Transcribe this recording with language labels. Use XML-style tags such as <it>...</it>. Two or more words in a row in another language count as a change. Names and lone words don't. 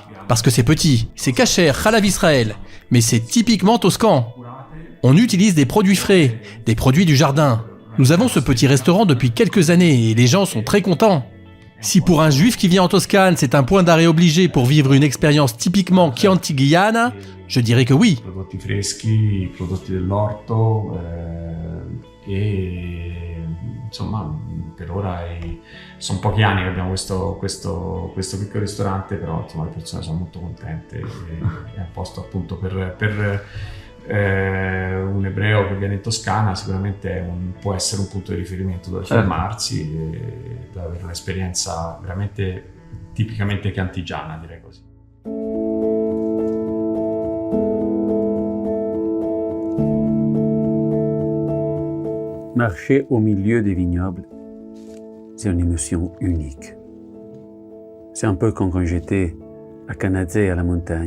<fr>Parce que c'est petit, c'est cachère,</fr> <he>חלב ישראל,</he> <fr>mais c'est typiquement toscan. On utilise des produits frais, des produits du jardin. Nous avons ce petit restaurant depuis quelques années et les gens sont très contents. Si pour un juif qui vient en Toscane, c'est un point d'arrêt obligé pour vivre une expérience typiquement chiantighiana, je dirais que oui.</fr> <it>Prodotti freschi, prodotti dell'orto e insomma per ora sono pochi anni che abbiamo questo piccolo ristorante, però insomma le persone sono molto contente e è a posto appunto per un ebreo che viene in Toscana sicuramente può essere un punto di riferimento dove fermarsi e dove avere un'esperienza veramente tipicamente chiantigiana, direi così.</it> <fr>Marcher au milieu des vignobles, c'est une émotion unique. C'est un peu comme quand j'étais à Canazei, à la montagne.</fr>